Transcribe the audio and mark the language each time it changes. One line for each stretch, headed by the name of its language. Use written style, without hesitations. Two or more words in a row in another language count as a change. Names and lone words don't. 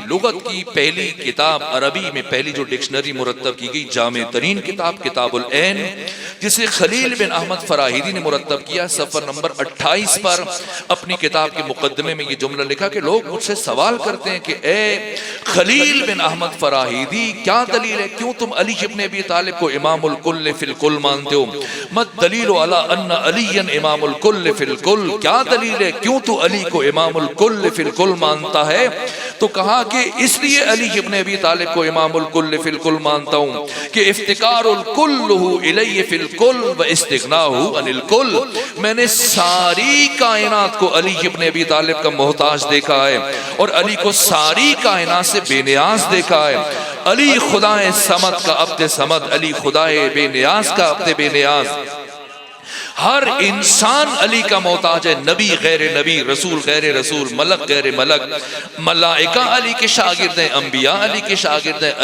Urdu: لغت کی پہلی کتاب عربی میں پہلی جو ڈکشنری مرتب کی گئی، جامع ترین کتاب کتاب العین، جسے خلیل بن احمد فراہیدی نے مرتب کیا۔ صفحہ نمبر 28 پر اپنی کتاب کے مقدمے میں یہ جملہ لکھا کہ لوگ مجھ سے سوال کرتے ہیں کہ اے خلیل بن احمد فراہیدی کیا دلیل ہے، کیوں تم علی ابن ابی طالب کو
Arabic: امام الکل فی الکل
Urdu: مانتے ہو؟
Arabic: مت دلیل علی ان علی امام الکل فی الکل،
Urdu: کیا دلیل ہے کیوں تو علی کو
Arabic: امام الکل فی الکل
Urdu: مانتا ہے؟ تو کہا کہ اس لیے علی ابن ابی طالب کو
Arabic: امام الکل فی الکل
Urdu: مانتا ہوں کہ
Arabic: افتقار الکل الی فی الکل و استغناہ عن الکل،
Urdu: میں نے ساری کائنات کو علی ابن ابی طالب کا محتاج دیکھا ہے اور علی کو ساری کائنات سے بے نیاز دیکھا ہے۔ علی خدائے صمد کا عبد صمد، علی خدائے بے نیاز کا عبد بے نیاز۔ ہر انسان علی کا محتاج ہے، نبی غیر نبی، رسول غیر رسول، ملک غیر ملک، ملائکہ علی کے شاگرد ہیں، انبیاء علی کے شاگرد ہیں۔